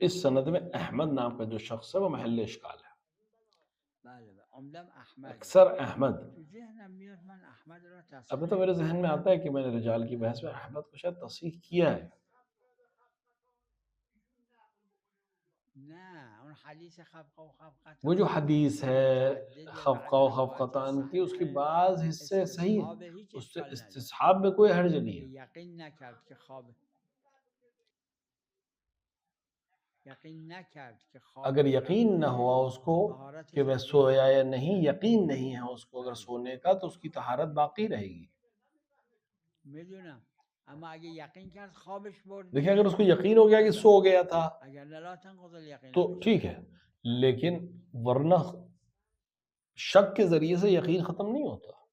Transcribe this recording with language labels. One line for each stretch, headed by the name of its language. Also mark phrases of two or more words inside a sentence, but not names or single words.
Urdu: اس سند میں احمد نام کا جو شخص ہے وہ محل اشکال ہے.
Persian: بله بله عمدم احمده.
Urdu: اکثر احمد,
Persian: تو ذهنم میاد من احمد را
Urdu: अभी
Persian: تصحیح
Urdu: تو میرے ذہن میں
Persian: میکنم.
Urdu: آتا ہے کہ میں نے رجال کی بحث میں احمد کو شاید تصحیح کیا ہے.
Persian: نه اون حدیث خفقه و
Urdu: وہ جو
Persian: خفقتان
Urdu: حدیث ہے
Persian: متعدد بعض
Urdu: خفقہ و
Persian: روایت
Urdu: خفقان کی، اس کے
Persian: صحیحه.
Urdu: بعد حصے صحیح ہیں,
Persian: استصحاب هیچ
Urdu: उससे
Persian: اشکال نداره.
Urdu: استصحاب میں کوئی حرج نہیں
Persian: که
Urdu: है.
Persian: یقین نکرد که خواب
Urdu: اگر یقین نہ ہوا اس کو کہ وہ سویا یا نہیں، یقین نہیں ہے اس کو اگر سونے کا، تو اس کی طہارت باقی رہے گی. دیکھیے اگر اس کو یقین ہو گیا کہ سو گیا تھا تو ٹھیک ہے، لیکن ورنہ شک کے ذریعے سے یقین ختم نہیں ہوتا.